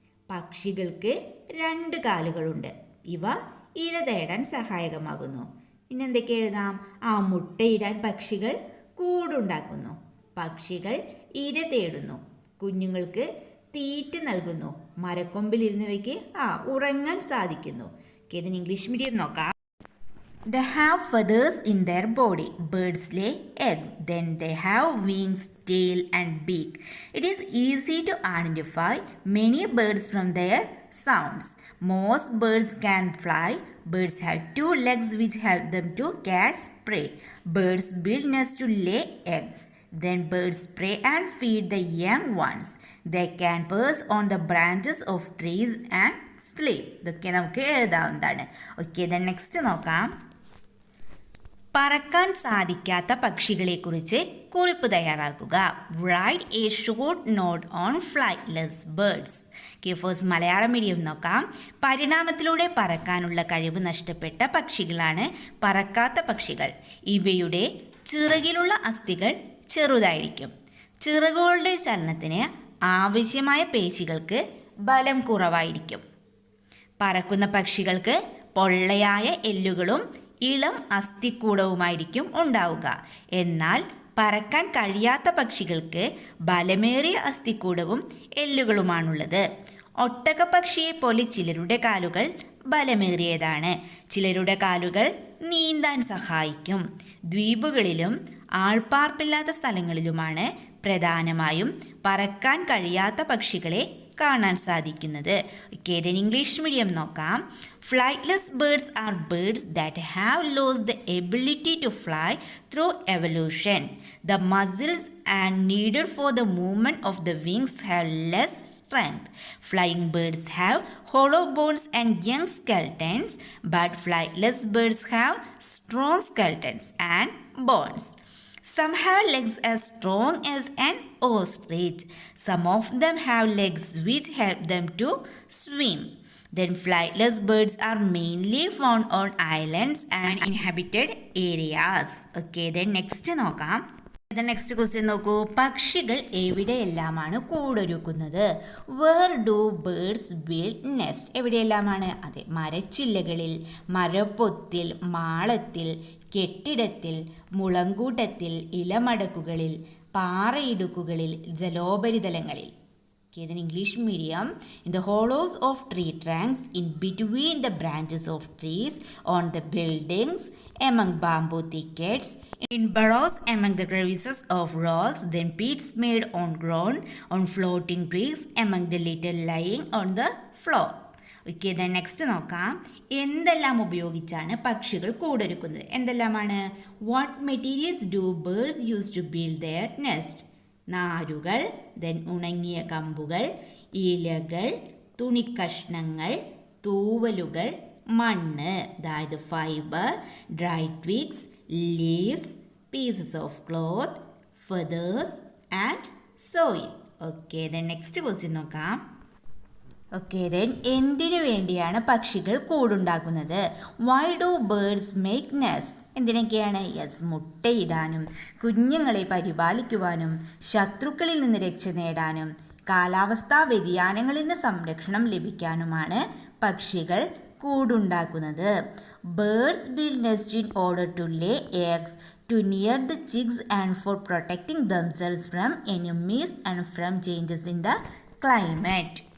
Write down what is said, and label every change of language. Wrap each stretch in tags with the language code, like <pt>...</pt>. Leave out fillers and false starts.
<ml>പക്ഷികൾക്ക് 2 കാലുകളുണ്ട്. ഇവ ഇര തേടാൻ സഹായകമാകുന്നു. പിന്നെന്തൊക്കെ എഴുതാം? മുട്ടയിടാൻ പക്ഷികൾ കൂടുണ്ടാക്കുന്നു. പക്ഷികൾ ഇര തേടുന്നു. കുഞ്ഞുങ്ങൾക്ക് തീറ്റ നൽകുന്നു. മരക്കൊമ്പിലിരുന്നവയ്ക്ക് ഉറങ്ങാൻ സാധിക്കുന്നു. ഇതിന് ഇംഗ്ലീഷ് മീഡിയം നോക്കാം.</ml> <en>They have feathers in their body. Birds lay eggs. Then they have wings, tail and beak. It is easy to identify many birds from their sounds. Most birds can fly. Birds have 2 legs which help them to catch prey. Birds build nests to lay eggs. Then birds prey and feed the young ones. They can perch on the branches of trees and sleep.</en> <ml>ഇതൊക്കെ നമുക്ക് എഴുതാവുന്നതാണ്. Okay, then next നോക്കാം. പറക്കാൻ സാധിക്കാത്ത പക്ഷികളെക്കുറിച്ച് കുറിപ്പ് തയ്യാറാക്കുക.</ml> <en>Write a short note on flightless birds.</en> <ml>First Malayalam medium നോക്കാം. പരിണാമത്തിലൂടെ പറക്കാനുള്ള കഴിവ് നഷ്ടപ്പെട്ട പക്ഷികളാണ് പറക്കാത്ത പക്ഷികൾ. ഇവയുടെ ചിറകിലുള്ള അസ്ഥികൾ ചെറുതായിരിക്കും. ചിറകുകളുടെ ചലനത്തിന് ആവശ്യമായ പേശികൾക്ക് ബലം കുറവായിരിക്കും. പറക്കുന്ന പക്ഷികൾക്ക് പൊള്ളയായ എല്ലുകളും ഇളം അസ്ഥിക്കൂടവുമായിരിക്കും ഉണ്ടാവുക. എന്നാൽ പറക്കാൻ കഴിയാത്ത പക്ഷികൾക്ക് ബലമേറിയ അസ്ഥിക്കൂടവും എല്ലുകളുമാണുള്ളത്. ഒട്ടകപ്പക്ഷിയെ പോലെ ചിലരുടെ കാലുകൾ ബലമേറിയതാണ്. ചിലരുടെ കാലുകൾ നീന്താൻ സഹായിക്കും. ദ്വീപുകളിലും ആൾപ്പാർപ്പില്ലാത്ത സ്ഥലങ്ങളിലുമാണ് പ്രധാനമായും പറക്കാൻ കഴിയാത്ത പക്ഷികളെ കാണാൻ സാധിക്കുന്നത്. then ഇംഗ്ലീഷ് മീഡിയം നോക്കാം.</ml> <en>Flightless birds are birds that have lost the ability to fly through evolution. The muscles and needed for the movement of the wings have less strength. Flying birds have hollow bones and young skeletons, but flightless birds have strong skeletons and bones. Some have legs as strong as an ostrich. Some of them have legs which help them to swim. Then flightless birds are mainly found on islands and inhabited areas. Okay, then next നോക്കാം. Next question നോക്കൂ.</en> <ml>പക്ഷികൾ എവിടെയെല്ലാമാണ് കൂടൊരുക്കുന്നത്?</ml> <en>Where do birds build nest?</en> <ml>എവിടെയെല്ലാമാണ്? അതെ, മരച്ചില്ലകളിൽ, മരപ്പൊത്തിൽ, മാളത്തിൽ, കെട്ടിടത്തിൽ, മുളങ്കൂട്ടത്തിൽ, ഇലമടക്കുകളിൽ, പാറയിടുക്കുകളിൽ, ജലോപരിതലങ്ങളിൽ. ഇതിന് English medium.</ml> <en>In the hollows of tree trunks, in between the branches of trees, on the buildings, among bamboo thickets, in burrows among the crevices of rocks, then pits made on ground, on floating twigs, among the litter lying on the floor.</en> <ml>Okay, then next നോക്കാം. എന്തെല്ലാം ഉപയോഗിച്ചാണ് പക്ഷികൾ കൂടൊരുക്കുന്നത്? എന്തെല്ലാമാണ്?</ml> <en>What materials do birds use to build their nest?</en> <ml>നാരുകൾ, then ഉണങ്ങിയ കമ്പുകൾ, ഇലകൾ, തുണിക്കഷ്ണങ്ങൾ, തൂവലുകൾ, മണ്ണ്, അതായത്</ml> <en>Fibre, dry twigs, leaves, pieces of cloth, feathers and soil. Okay, then next question നോക്കാം. Okay, then</en> <ml>എന്തിനു വേണ്ടിയാണ് പക്ഷികൾ കൂടുണ്ടാക്കുന്നത്?</ml> <en>Why do birds make nest?</en> <ml>എന്തിനൊക്കെയാണ്? Yes, മുട്ടയിടാനും കുഞ്ഞുങ്ങളെ പരിപാലിക്കുവാനും ശത്രുക്കളിൽ നിന്ന് രക്ഷ നേടാനും കാലാവസ്ഥാ വ്യതിയാനങ്ങളിൽ നിന്ന് സംരക്ഷണം ലഭിക്കാനുമാണ് പക്ഷികൾ കൂടുണ്ടാക്കുന്നത്.</ml> <en>Birds build nest in order to lay eggs, to near the chicks and for protecting themselves from enemies and from changes in the climate.</en>